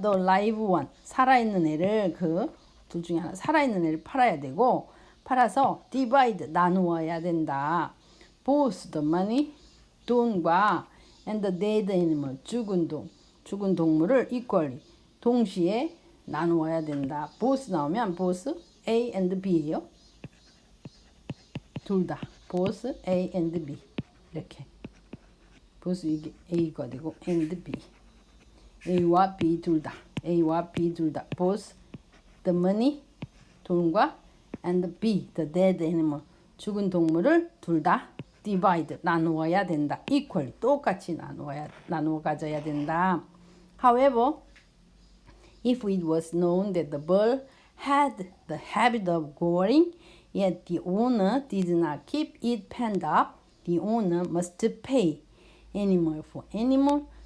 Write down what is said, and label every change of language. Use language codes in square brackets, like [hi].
[en] the live one [ko] 살아있는 애를 그 둘 중에 하나 살아있는 애를 팔아야 되고 팔아서 divide 나누어야 된다. [en] both the money [ko] 돈과 [en] and the dead animal [ko] 죽은 동물을 equally 동시에 나누어야 된다. both 나오면 [en] both A and B [ko] 예요. 둘 다 both A and B 이렇게 both 이게 A가 되고 and B A와 B 둘 다 [en] both the money [ko] 돈과 and B [en] the dead animal [ko] 죽은 동물을 둘 다 divide 나누어야 된다. equally 똑같이 나누어 가져야 된다. [en] However, if it was known that the bull had the habit of goring, yet the owner did not keep it penned up, the owner must pay animal for animal.